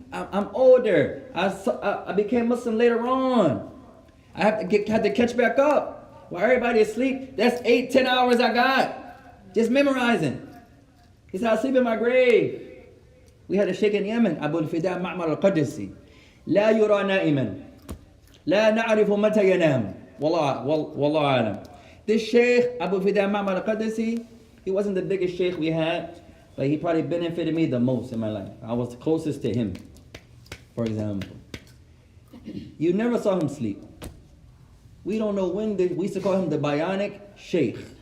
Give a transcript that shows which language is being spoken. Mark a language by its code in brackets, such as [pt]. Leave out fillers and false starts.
[en] I'm older. I became Muslim later on. I had to catch back up. While everybody is asleep, that's 8-10 hours I got. Just memorizing. He said, I sleep in my grave. We had a sheikh in Yemen, Abu al-Fida Ma'mar al-Qadisi. [ar] لا يرى نائما لا نعرف متى ينام والله أعلم. [en] This Sheikh Abu Fida Ma'mar al-Qadisi, he wasn't the biggest Sheikh we had, but he probably benefited me the most in my life. I was the closest to him, for example. You never saw him sleep. We don't know when, we used to call him the Bionic Sheikh.